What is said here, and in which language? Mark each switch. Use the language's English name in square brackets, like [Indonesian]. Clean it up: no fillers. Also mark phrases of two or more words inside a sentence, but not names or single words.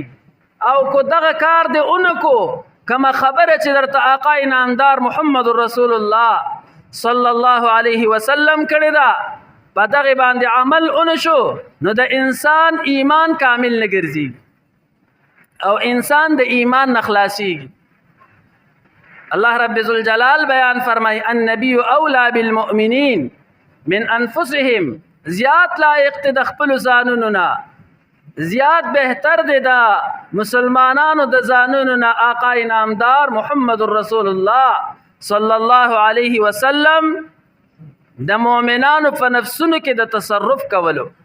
[Pashto] او کو دغه کار دې اونکو کما خبره چې درته آقا نامدار محمد رسول الله [Arabic] صلی الله علیه وسلم [Pashto] کړې ده په دغې باندې عمل اونشو نو د انسان ایمان کامل نه ګرځېږي او انسان د ایمان نه خلاصېږي. الله رب ذوالجلال بیان فرمای [Arabic] النبی اولا بالمؤمنین من انفسهم، [Pashto] زیاد لائق دی د خپلو ځانونو نه، زیاد بهتر دی د مسلمانانو د ځانونو نه آقا نامدار محمد رسول الله [Arabic] صلی الله علیه وسلم [Pashto] د مؤمنانو په نفسونو کې د تصرف کولو.